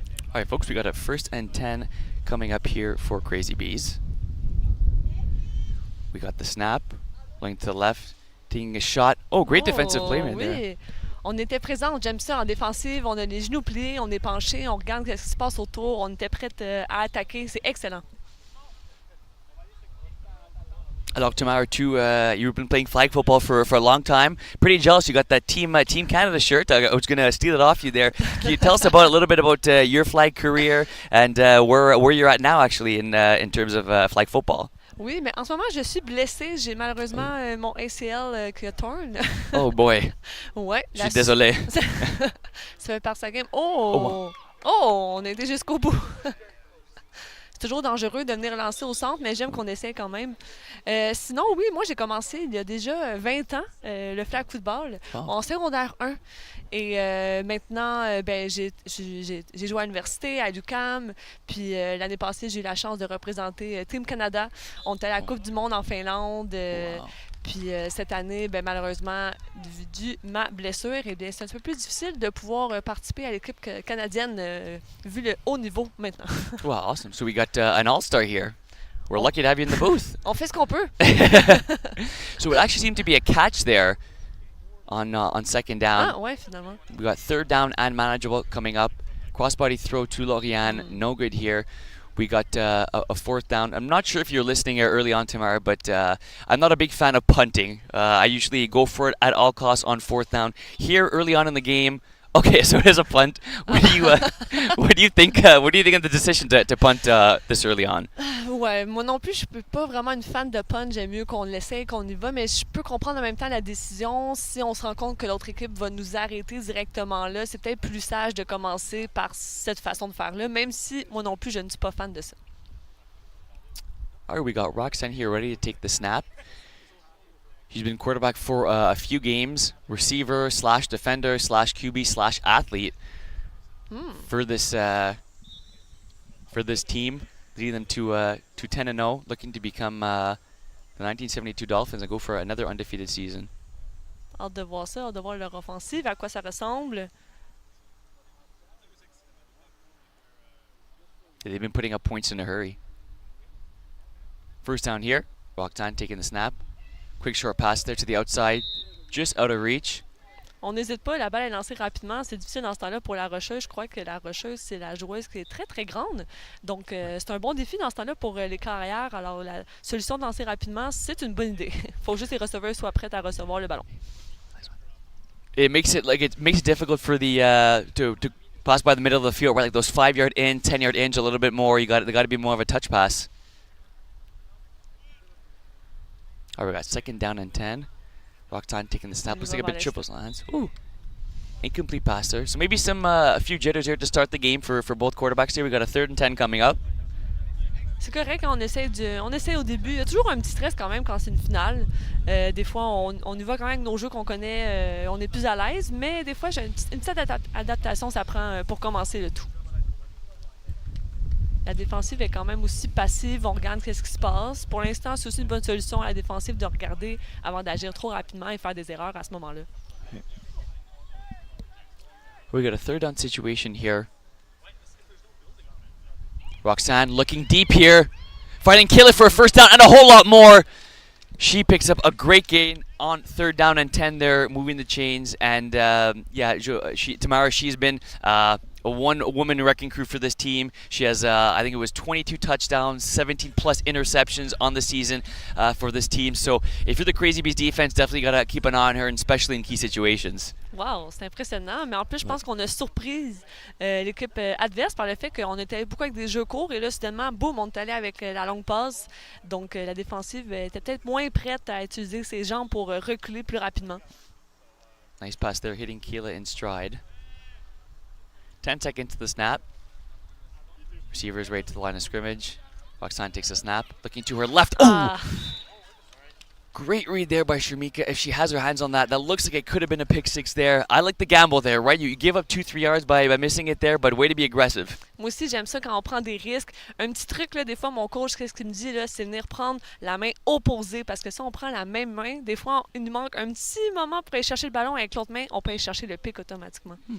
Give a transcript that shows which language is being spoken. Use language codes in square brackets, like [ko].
[en] All right, folks, we got a first and 10 coming up here for Crazy Bees. We got the snap, going to the left, taking a shot. Oh, great defensive play right [fr] oui. [en] there. [fr] On était présents, j'aime ça en défensive. On a les genoux pliés, on est penchés, on regarde ce qui se passe autour. On était prêts à attaquer. C'est excellent. [en] Alors, Tamara, too, you've been playing flag football for a long time. Pretty jealous you got that Team Canada shirt. I was going to steal it off you there. Can you tell us about a little bit about your flag career and where you're at now, actually, in terms of flag football? [fr] Oui, mais en ce moment, je suis blessée. J'ai malheureusement mon ACL qui a torn. [en] Oh boy. [fr] Ouais. Je suis désolé. Ça fait partie de sa game. Oh! Oh! On a été jusqu'au bout. C'est toujours dangereux de venir lancer au centre, mais j'aime qu'on essaie quand même. Sinon, oui, moi, j'ai commencé il y a déjà 20 ans, le flag football, en secondaire 1. Et maintenant, j'ai joué à l'université, à l'UQAM. Puis l'année passée, j'ai eu la chance de représenter Team Canada. On était à la Coupe du monde en Finlande. Puis cette année, malheureusement, dû ma blessure, c'est un peu plus difficile de pouvoir participer à l'équipe canadienne vu le haut niveau maintenant. [en] Wow, awesome. So we got an all-star here. We're lucky to have you in the booth. [fr] On fait ce qu'on peut. [en] So it actually seemed to be a catch there on second down. [fr] Ah ouais, finalement. [en] We got third down and manageable coming up. Crossbody throw to Lauriane, no good here. We got a fourth down. I'm not sure if you're listening here early on, Tamara, but I'm not a big fan of punting. I usually go for it at all costs on fourth down. Here early on in the game, okay, so it is a punt. What do you think? What do you think of the decision to punt this early on? [fr] Ouais, moi non plus, je suis pas vraiment une fan de punt. J'aime mieux qu'on l'essaye, qu'on y va, mais je peux comprendre en même temps la décision. Si on se rend compte que l'autre équipe va nous arrêter directement là, c'est peut-être plus sage de commencer par cette façon de faire-là, même si moi non plus, je ne suis pas fan de ça. [en] All right, we got Roxanne here ready to take the snap. She's been quarterback for a few games, receiver / defender / QB / athlete for this team, leading them to 10-0, looking to become the 1972 Dolphins and go for another undefeated season. [fr] Hâte de voir ça, hâte de voir leur offensive, à quoi ça ressemble. [en] They've been putting up points in a hurry. First down here, Roxanne taking the snap. Quick short pass there to the outside, just out of reach. [fr] On n'hésite pas, la balle est lancée rapidement. C'est difficile dans ce temps-là pour la rusheuse. Je crois que la rusheuse, c'est la joueuse qui est très, très grande. Donc, c'est un bon défi dans ce temps-là pour les carrières. Alors, la solution de lancer rapidement, c'est une bonne idée. Il faut juste que les receveurs soient prêts à recevoir le ballon. [en] It makes it difficult for the to pass by the middle of the field, right? Like those 5-yard in, 10-yard in, a little bit more. They got to be more of a touch pass. All right, we got second down and 10. Roxanne taking the snap. Looks like a bit triple slants. Ooh, incomplete pass there. So maybe a few jitters here to start the game for both quarterbacks here. We got a third and 10 coming up. [fr] C'est correct quand on essaie au début. Il y a toujours un petit stress quand même quand c'est une finale. Des fois, on y va quand même avec nos jeux qu'on connaît. On est plus à l'aise, mais des fois, une petite adaptation, ça prend pour commencer le tout. La défensive est quand même aussi passive. On regarde ce qui se passe. Pour l'instant, c'est aussi une bonne solution à la défensive de regarder avant d'agir trop rapidement et faire des erreurs à ce moment-là. [en] We got a third down situation here. Roxanne looking deep here. Fighting Kayla for a first down and a whole lot more. She picks up a great gain on 3rd down and 10 there, moving the chains. And Tamara, she's been a one-woman wrecking crew for this team. She has, I think it was 22 touchdowns, 17 plus interceptions on the season for this team. So if you're the Crazy Bees defense, definitely got to keep an eye on her, and especially in key situations. [fr] Wow, c'est impressionnant. Mais en plus, je pense qu'on a surpris l'équipe adverse par le fait qu'on était beaucoup avec des jeux courts. Et là, soudainement, boum, on est allé avec la longue passe. Donc, la défensive était peut-être moins prête à utiliser ses jambes pour reculer plus rapidement. [en] Nice pass there, hitting Keela in stride. 10 seconds to the snap. Receiver's right to the line of scrimmage. Roxanne takes a snap, looking to her left. Oh! Great read there by Shamika. If she has her hands on that, that looks like it could have been a pick 6 there. I like the gamble there, right? You give up 2-3 yards by missing it there, but way to be aggressive. [fr] Moi aussi, j'aime ça quand on prend des risques. Un petit truc, là, des fois, mon coach, qu'est-ce qu'il me dit, là, c'est venir prendre la main opposée. Parce que si on prend la même main, des fois, il nous manque un petit moment pour aller chercher le ballon. Avec l'autre main, on peut aller chercher le pick automatiquement.